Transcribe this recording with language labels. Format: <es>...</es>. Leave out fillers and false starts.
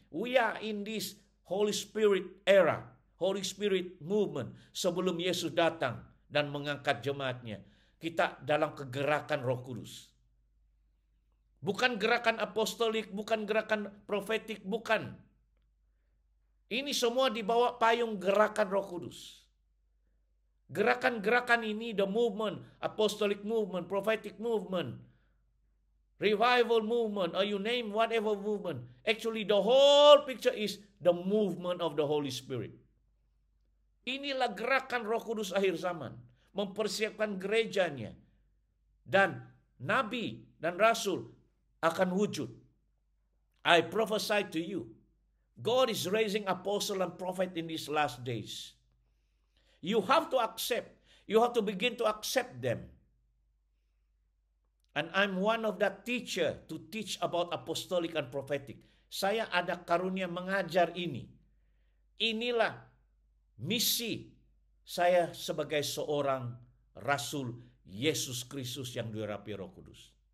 <en>We are in this Holy Spirit era, Holy Spirit movement.</en> <ms>Sebelum Yesus datang dan mengangkat jemaatnya, kita dalam kegerakan Roh Kudus. Bukan gerakan apostolik, bukan gerakan profetik, bukan. Ini semua di bawah payung gerakan Roh Kudus. Gerakan-gerakan ini,</ms> <en>the movement, apostolic movement, prophetic movement, revival movement, or you name whatever movement. Actually, the whole picture is the movement of the Holy Spirit.</en> <ms>Inilah gerakan Roh Kudus akhir zaman. Mempersiapkan gerejanya. Dan Nabi dan Rasul akan wujud.</ms> <en>I prophesy to you. God is raising apostle and prophet in these last days. You have to accept. You have to begin to accept them. And I'm one of that teacher to teach about apostolic and prophetic.</en> <ms>Saya ada karunia mengajar ini. Inilah misi saya sebagai seorang Rasul Yesus Kristus yang diurapi Roh Kudus.</ms>